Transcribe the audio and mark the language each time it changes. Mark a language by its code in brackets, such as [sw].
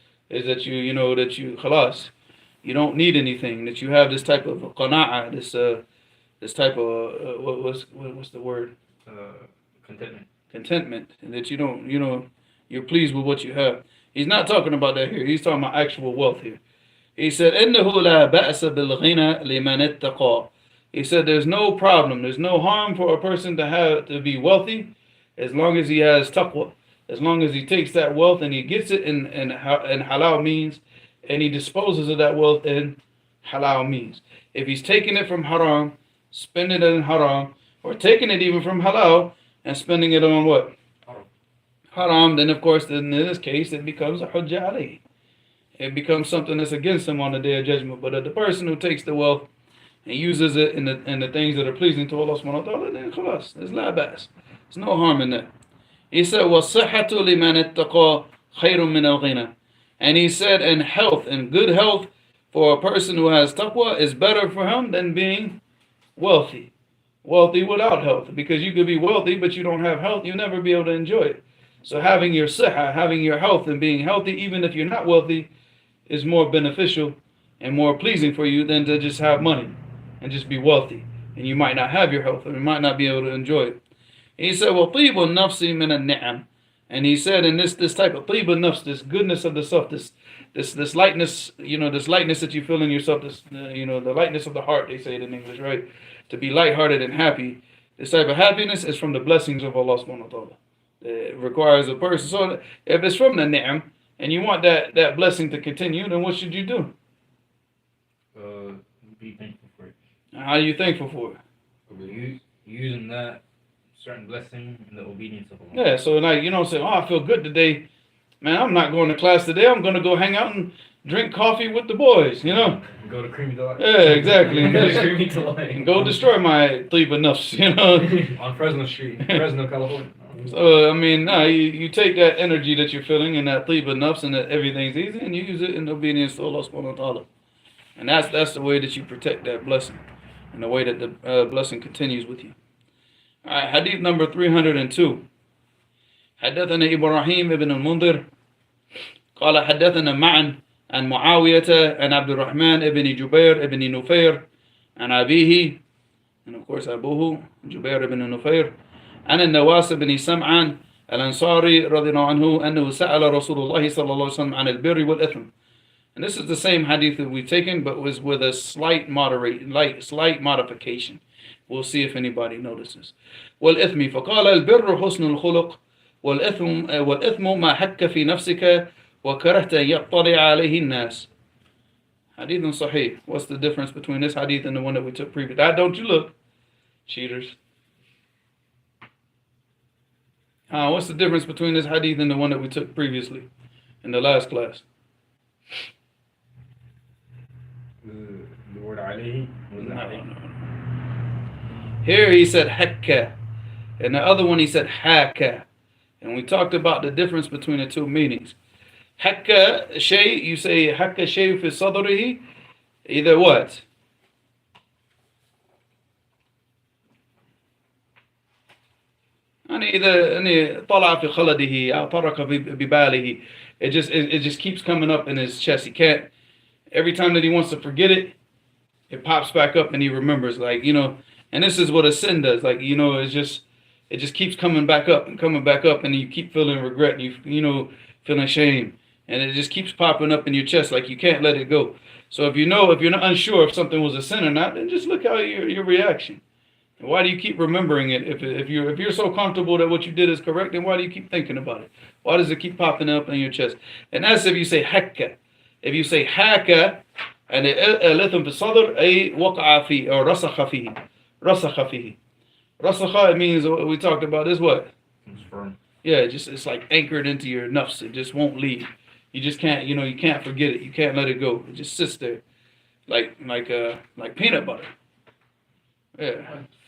[en] Is that you know, that you khalas, you don't need anything. That you have this type of qana'a, this type of what's the word? Contentment. Contentment, and that you don't, you know, you're pleased with what you have. He's not talking about that here. He's talking about actual wealth here. [ar] He said, إنه لا بأس بالغنى لمن اتقى. [en] He said, there's no problem, there's no harm for a person to be wealthy, as long as he has taqwa, as long as he takes that wealth and he gets it in halal means, and he disposes of that wealth in halal means. If he's taking it from haram, spending it in haram, or taking it even from halal and spending it on what? Haram, then of course, in this case, it becomes a hujjah alayhi. It becomes something that's against him on the day of judgment. But if the person who takes the wealth and uses it in the things that are pleasing to Allah subhanahu wa ta'ala, then khalas, there's la bas. There's no harm in that. [ar] He said, وَالصِّحَّةُ لِمَنِ اتَّقَى خَيْرٌ مِنَ الْغِنَى. [en] And he said, and health and good health for a person who has taqwa is better for him than being wealthy. Wealthy without health. Because you could be wealthy, but you don't have health, you'll never be able to enjoy it. So having your siha, having your health and being healthy, even if you're not wealthy, is more beneficial and more pleasing for you than to just have money and just be wealthy. And you might not have your health, or you might not be able to enjoy it. [ar] And he said, وَطِيبُ النَّفْسِ مِنَ النِّعَمِ. [en] And he said, in this type of طِيبُ النَّفْس, this goodness of the self, this lightness, you know, this lightness that you feel in yourself, this, you know, the lightness of the heart, they say it in English, right? To be lighthearted and happy. This type of happiness is from the blessings of Allah subhanahu wa ta'ala. It requires a person. So if it's from the ni'am and you want that blessing to continue, then what should you do? Be thankful for it. How are you thankful for it? Using that certain blessing in the obedience of Allah. Yeah, so like, you know, say, oh, I feel good today. Man, I'm not going to class today. I'm going to go hang out and drink coffee with the boys, you know? And go to Creamy Delight. Yeah, exactly. Creamy Delight. And go destroy my طيب النفس, you know? On Fresno Street, Fresno, California. So, I mean, no, you take that energy that you're feeling and that طيب النفس and that everything's easy, and you use it in obedience to Allah subhanahu wa ta'ala. And that's the way that you protect that blessing, and the way that the blessing continues with you. All right, hadith number 302. [ar] حدثنا إبراهيم بن المنذر قال حدثنا معا عن معاوية عن عبد الرحمن بن جبير بن نفير عن أبيه, [en] and of course [ar] أبوه جبير بن نفير, عن النواس بن سمعان الأنصاري رضي الله عنه أنه سأل رسول الله صلى الله عليه وسلم عن البر والإثم. [en] And this is the same hadith that we've taken, but was with a slight modification. We'll see if anybody notices. [ar] والإثم فقال البر حسن الخلق والإثم ما حك في نفسك وكرهت أن يطلع عليه الناس. [en] Hadith sahih. What's the difference between this hadith and the one that we took previously? Don't you look, cheaters. What's the difference between this hadith and the one that we took previously in the last class? The word alayhi? Was it No, alayhi? no. Here he said hakka, and the other one he said haka. And we talked about the difference between the two meanings. Hakka shay, you say hakka shay fi sadrihi, either what? [ar] يعني طلع في خلده أو طرق بباله. [en] It just keeps coming up in his chest. He can't. Every time that he wants to forget it, it pops back up and he remembers. Like, you know, and this is what a sin does. Like, you know, it just keeps coming back up and coming back up, and you keep feeling regret. And you know, feeling shame, and it just keeps popping up in your chest. Like you can't let it go. So if you're not unsure if something was a sin or not, then just look how your reaction. Why do you keep remembering it? If you're so comfortable that what you did is correct, then why do you keep thinking about it? Why does it keep popping up in your chest? And that's if you say hakka. If you say haka, and [ar] الإثم في الصدر أي وقع فيه [en] or [ar] رسخ فيه. رسخ فيه. [en] رسخ, it means what we talked about is what? It's firm. Yeah, it's like anchored into your nafs. It just won't leave. You just can't, you can't forget it. You can't let it go. It just sits there, like peanut butter. Yeah.